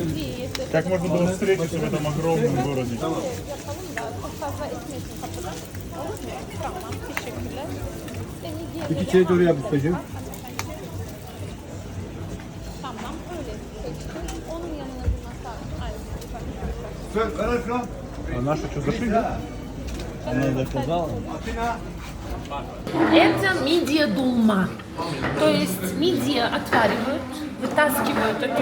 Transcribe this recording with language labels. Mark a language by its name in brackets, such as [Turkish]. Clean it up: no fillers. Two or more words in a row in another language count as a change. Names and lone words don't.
[Russian] Как можно было встретиться в этом огромном городе? [Turkish] İki çeyrek oraya yapıştıracağım. [Russian] А наши что, зашли, да? Она заказала. Это мидия дулма. То есть мидия отваривают, вытаскивают эту